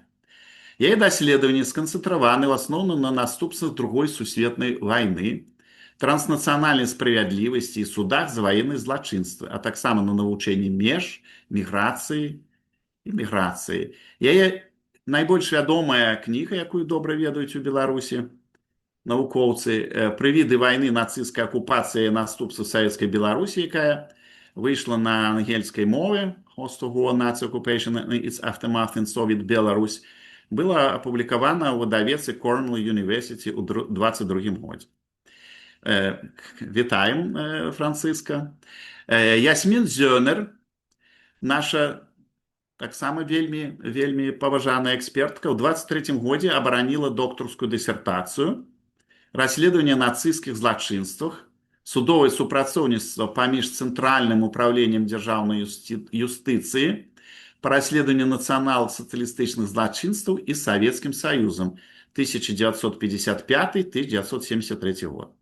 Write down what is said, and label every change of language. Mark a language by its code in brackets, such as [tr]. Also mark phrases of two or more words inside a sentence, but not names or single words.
[be] Яе даследаванні сканцэнтраваны ў асноўным на наступствах Другой сусветнай вайны, транснацыянальнай справядлівасці і судах за ваенныя злачынствы, а таксама на навучэнні меж, міграцыі і міграцыі. Яе найбольш вядомая кніга, якую добра ведаюць у Беларусі навукоўцы, «Прывіды вайны, нацысцкай акупацыі і наступствы савецкай Беларусі», якая выйшла на ангельскай мове, «Host of War, Nazi Occupation and its Aftermath in Soviet Belarus», была апублікавана ў выдавецтве Cornell University ў 22 годзе. Вітаем, Францыска. Ясмін Зёнер, наша таксама вельмі паважаная экспертка, ў 23 годзе абараніла доктарскую дысертацыю «Расследаванне нацысцкіх злачынствах, судовае супрацоўніцтва паміж Цэнтральным управленнем дзяржаўнай юстыцыі па расследаванню нацыянал-сацыялістычных злачынстваў і Савецкім Саюзам 1955-1973 год».